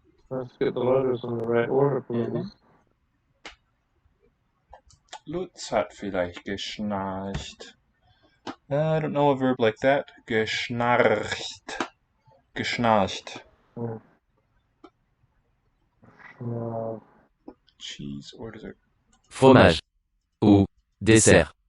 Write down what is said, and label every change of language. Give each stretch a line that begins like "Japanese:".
English: Let's get the letters in the right order, please.
German: Lutz hat vielleicht geschnarcht.
English: I don't know a verb like that.
German: Geschnarcht. Geschnarcht.
English: Cheese or dessert?
French: Fromage. Ou dessert.